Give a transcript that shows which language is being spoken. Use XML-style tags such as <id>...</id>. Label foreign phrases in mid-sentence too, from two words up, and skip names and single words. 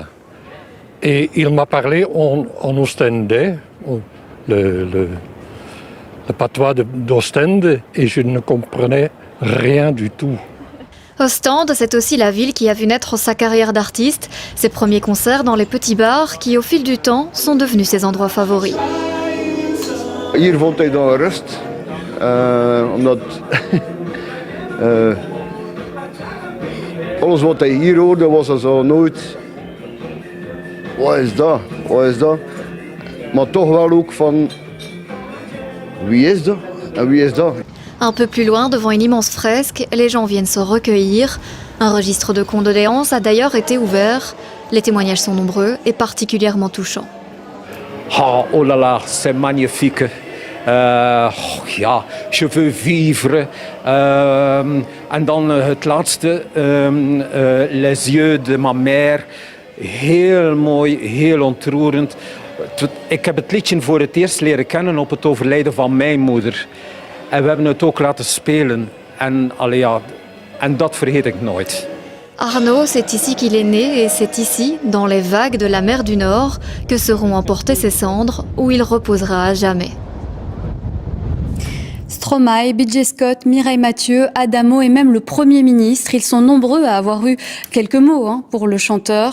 <fr>Et il m'a parlé en ostendais, le patois d'Ostende, et je ne comprenais rien du tout. Ostende, c'est aussi la ville qui a vu naître sa carrière d'artiste, ses premiers concerts dans les petits bars qui, au fil du temps, sont devenus ses endroits favoris.</fr> <nl>Hier vond hij dan rust, omdat alles wat hij hier hoorde was zo nooit. Wat is dat? Wat is dat? maar toch wel ook van wie is dat en wie is dat?</nl> <fr>Un peu plus loin, devant une immense fresque, les gens viennent se recueillir. Un registre de condoléances a d'ailleurs été ouvert. Les témoignages sont nombreux et particulièrement touchants. Oh là là, c'est magnifique. Ja, je veux vivre.</fr> <nl>En dan het laatste,</nl> <fr>les yeux de ma mère.</fr> <nl>Heel mooi, heel ontroerend. Ik heb het liedje voor het eerst leren kennen op het overlijden van mijn moeder. En we hebben het ook laten spelen. En dat vergeet ik nooit.</nl> <fr>Arnaud, c'est ici qu'il est né et c'est ici, dans les vagues de la mer du Nord, que seront emportées ses cendres, où il reposera à jamais. Stromae, B.J. Scott, Mireille Mathieu, Adamo et même le Premier ministre, ils sont nombreux à avoir eu quelques mots pour le chanteur.</fr>